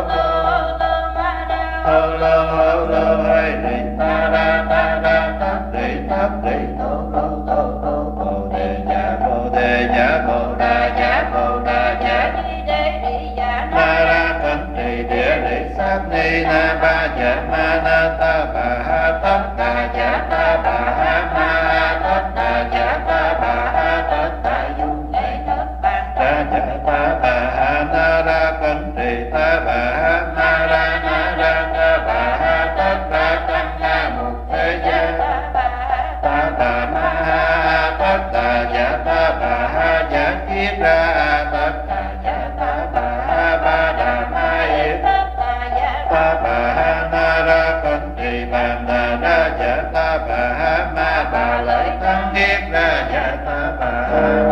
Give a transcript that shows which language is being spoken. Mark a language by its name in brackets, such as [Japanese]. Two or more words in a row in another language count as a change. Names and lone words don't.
[Vietnamese] hô lô ơi đi ta ra tát đi tô bồ đề dạ bồ đà dạ ma ra thân trì địa lý sát ni na ba dạ ma na ta bà ha tất đà dạ ta bà ha ma tất đà dạ ta bà ha tất đà dung ra dạ ta bà ha na ra thân trì ta bà ha ma ra na ra ta bà ha tất đà tăng na mục thế gia ta bà ma ha tất đà dạ ta bà ha dạ kiết ra tất đà dạ ta bà ha ba đà ma yết ta bà ha na ra con trì bàn đà ra dạ ta bà ha ma bà lợi tăng kiết ra dạ ta bà ha